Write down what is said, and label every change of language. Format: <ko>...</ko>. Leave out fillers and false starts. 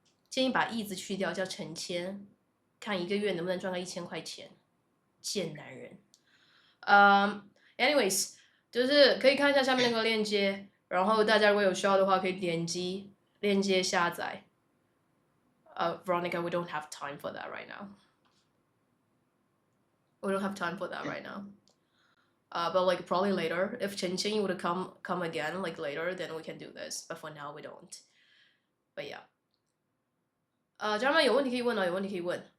<zh>建议把“毅”字去掉，叫陈千，看一个月能不能赚个1000块钱。贱男人。 anyways， 就是可以看一下下面那个链接，然后大家如果有需要的话，可以点击链接下载。</zh> <en>Veronica, we don't have time for that right now. We don't have time for that right now. But like probably later, if Chen Qing would come again like later, then we can do this. But for now, we don't. But yeah.</en> <zh>家人们有问题可以问啊，有问题可以问。</zh>